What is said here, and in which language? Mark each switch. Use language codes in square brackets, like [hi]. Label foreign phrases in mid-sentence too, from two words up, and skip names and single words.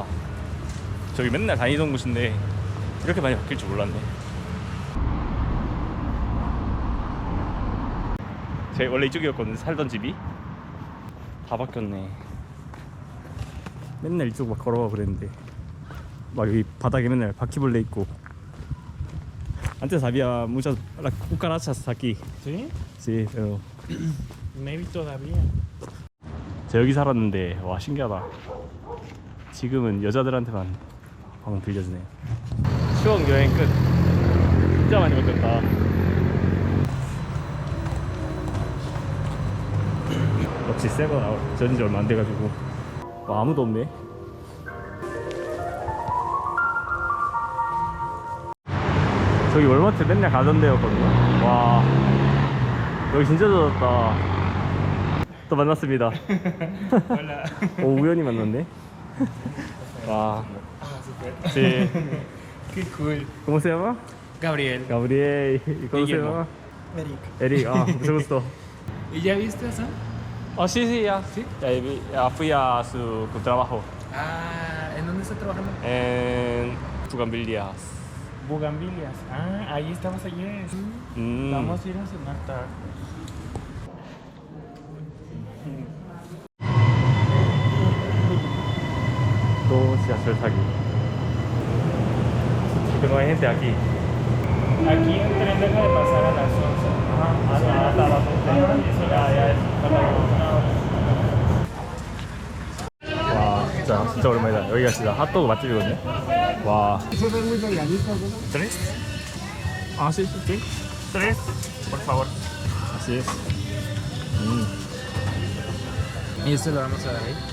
[ko] 저기 맨날 다니던 곳인데 이렇게 많이 바뀔 줄 몰랐네. 제가 원래 이쪽이었거든요, 살던 집이. 다 바뀌었네. 맨날 이쪽 막 걸어가 그랬는데 막 여기 바닥에 맨날 바퀴벌레 있고. [es] Antes había muchas cucarachas aquí. ¿Sí? Sí, pero Maybe todavía. [ko] 제가 여기 살았는데 와, 신기하다. 지금은 여자들한테만 방금 들려주네요. 추억 여행 끝. 진짜 많이 바뀌었다. 역시 새거 전인 지 얼마 안 돼가지고. 와, 아무도 없네. 저기 월마트 맨날 가던 데였거든요. 와, 여기 진짜 젖었다. 또 만났습니다. [es] Hola. [ko] 오, 우연히 만났네. 와, [es] Ah, súper. sí. Qué cool. ¿Cómo se llama? Gabriel. Gabriel. ¿Y cómo se Guillermo. llama? Eric. Eric. Ah, mucho gusto. ¿Y ya viste eso? Oh, sí, sí, ya. ¿Sí? Ya fui a su trabajo Ah, ¿en dónde está trabajando? en Bugambilias. Bugambilias. Ah, ahí estabas ayer. Vamos a ir a cenar tarde. [ko] 또 지하철 타기. [es] Que no hay gente aquí. Aquí el tren deja de pasar a las 11. hasta las 11. Eso ya es. [ko] 와, 진짜 오랜만이다. 여기가 진짜 핫도그 맛집이거든요. 와. [es] ¿Tres? Ah, sí, sí, sí. ¿Tres? Por favor. Así es. Y esto lo vamos a dar ahí.